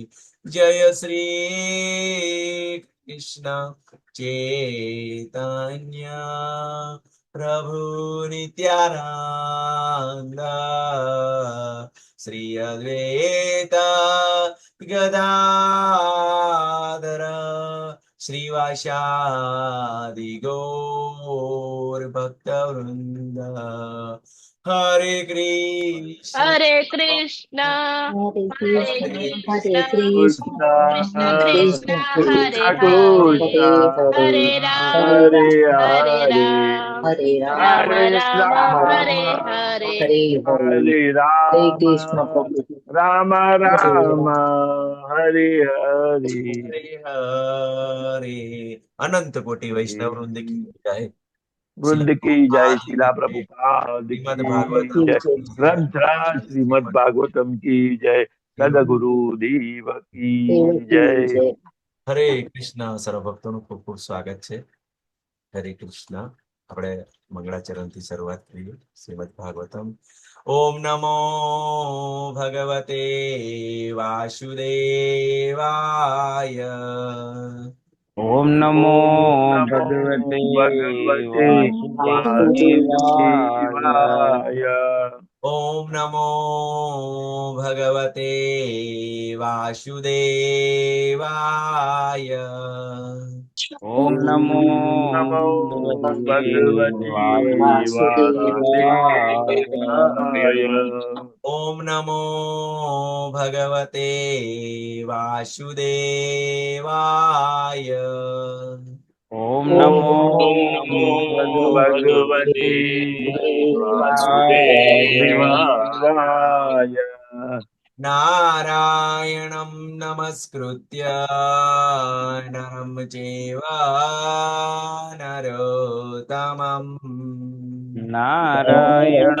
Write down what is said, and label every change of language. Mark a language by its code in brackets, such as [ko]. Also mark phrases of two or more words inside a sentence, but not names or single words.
[sa] जय श्री कृष्ण चैतन्य प्रभु नित्यानंद श्री अद्वैत गदाधर श्रीवासादि गौर भक्तवृंद. हरे कृष्ण હરે કૃષ્ણ, હરે હરે કૃષ્ણ, કૃષ્ણ, હરે કૃષ્ણ, કૃષ્ણ કૃષ્ણ કૃષ્ણ હરે કૃષ્ણ, હરે, હરે હરે, હરે હરે રામ રામ, હરે રામ, હરે રામ રામ, રામ રામ હરે રામ, હરે. હરે હરે. હરે હરે રામ કૃષ્ણ પ્રભુજી, રામ હરે રામ રામ. હરે હરે. [hi] હરે હરે. अनंत कोटी वैष्णव वृंद की जय. वृंद की जय, शिला प्रभुपाद श्रीमद् की भागवतम जय, की जय। ग्रंथराज श्रीमद् भागवतम की जय, सदगुरु देव की जय। [gu] હરે કૃષ્ણ. સર્વ ભક્તોનું ખૂબ ખૂબ સ્વાગત છે. હરે કૃષ્ણ. આપણે મંગળાચરણથી શરૂઆત કરીએ. [sa] શ્રીમદ્ ભાગવતમ. ઓમ નમો ભગવતે વાસુદેવાય. ઓમ નમો नमो ભગવતે भगवते વાસુદેવાય. वासुदेवाय। ઓમ નમો ભગવતે વાસુદેવાય. ઓમ નમો नमो ભગવતે भगवते વાસુદેવાય. वासुदेवाय। ઓમ નમો ભગવતે વાસુદેવાય. ઓમ ओम નમો नमो ભગવતે भगवते વાસુદેવાય. वासुदेवाय। નારાયણં નમસ્કૃત્ય નરં ચૈવ નરોત્તમં. નારાયણ